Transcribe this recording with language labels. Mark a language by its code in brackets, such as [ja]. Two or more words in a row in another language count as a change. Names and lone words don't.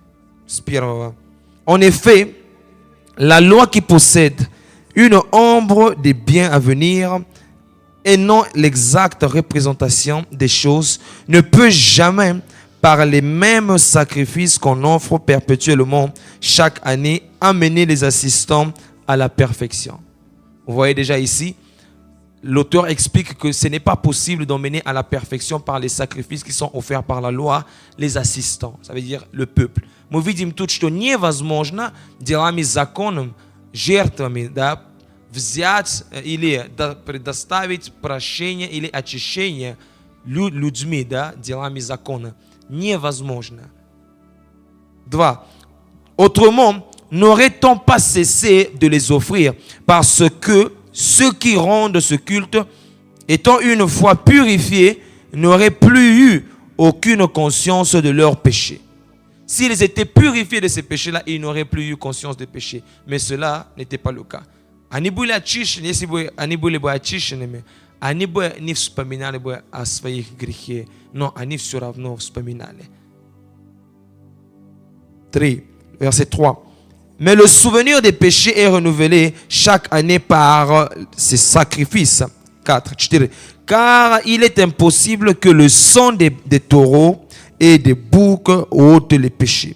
[fr] En effet, la loi qui possède une ombre des biens à venir et non l'exacte représentation des choses ne peut jamais, par les mêmes sacrifices qu'on offre perpétuellement chaque année, amener les assistants à la perfection. Vous voyez déjà ici, l'auteur explique que ce n'est pas possible d'emmener à la perfection par les sacrifices qui sont offerts par la loi, les assistants, ça veut dire le peuple. [ru] Мы видим тут, что невозможно делами законом, жертвами, да, взять или предоставить прощение или очищение людьми, да, делами закона. Невозможно. 2. [fr] Autrement, n'aurait-on pas cessé de les offrir parce que ceux qui rendent ce culte, étant une fois purifiés, n'auraient plus eu aucune conscience de leurs péchés. S'ils étaient purifiés de ces péchés-là, ils n'auraient plus eu conscience des péchés. Mais cela n'était pas le cas. [ru] Они были очищенными, они бы не вспоминали бы о своих грехах, но они все равно вспоминали. [fr] 3, verset 3. Mais le souvenir des péchés est renouvelé chaque année par ces sacrifices. 4, 4. Car il est impossible que le sang des taureaux et des boucs ôte les péchés.